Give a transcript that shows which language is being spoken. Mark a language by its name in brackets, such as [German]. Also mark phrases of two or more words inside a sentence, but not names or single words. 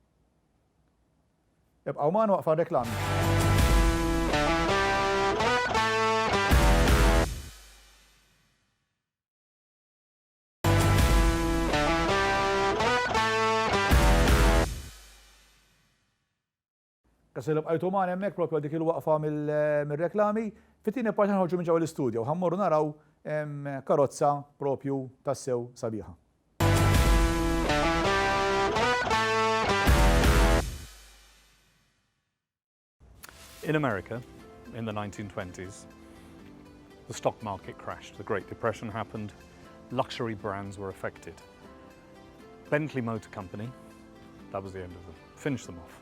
[Maltese] Ibqgħu magħna waqfa reklami. Kasil bqajtu magħna hemmhekk propju dik il-waqfa mill-reklami, fit-tieni parti ħarġu minn ġewwa l-istudju ħammorru naraw karozza propju tassew sabiħa. [English] In America, in the 1920s, the stock market crashed. The Great Depression happened. Luxury brands were affected. Bentley Motor Company, that was the end of them, finished them off.